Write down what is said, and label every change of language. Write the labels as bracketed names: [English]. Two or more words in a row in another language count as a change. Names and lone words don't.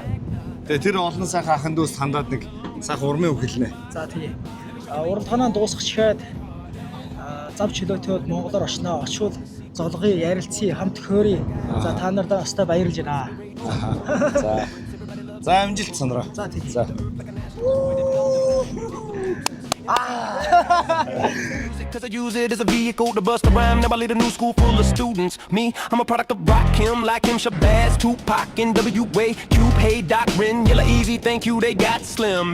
[Mongolian] Тэгээ тэр олон сайхан ахан дүүс хандаад нэг сайхан урмын үг хэлнэ. За тий. Уралдаанаа дуусгах чихэд зав чөлөөтөд Монголоор очноо. Очвол золгоё, ярилцъя, хамт хөөрье. За та нартай өстой баярлж байна. За. За амжилт сонроо. За тий. За. [English] Cause I use it as a vehicle to bust a rhyme. Now I lead a new school full of students. Me, I'm a product of Rakim, like him, Shabazz, Tupac, NWA, Cube, Hey, Doc, Ren, Yella, Easy, thank you, they got slim.